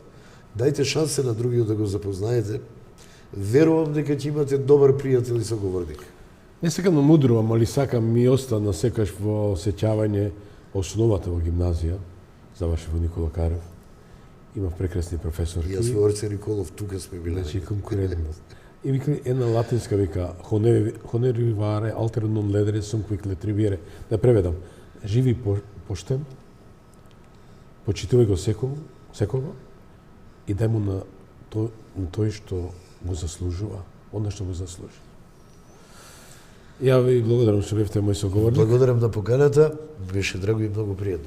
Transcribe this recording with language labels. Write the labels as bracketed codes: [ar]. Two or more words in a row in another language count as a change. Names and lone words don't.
[mk] Дајте шанса на другиот да го запознаете. Верувам дека ќе имате добар пријател и соговорник. Не сакам да мудрувам, али сакам ми остана секаш во сеќавање основата во гимназија, завршив во Никола Карев. Имав прекрасни професорки. Јас во Орце Николов тука сме биле. Значи конкурентност. И вика една латинска вика [la] honorificare alter non ledere sum quic retribuere. [mk] Да преведам. Живи поштен, почитувај го секого и дај му на тој што го заслужува, она што го заслужи. Ја ви благодарам што бевте мој соговорник Благодарам на поканата, беше драго и многу пријатно.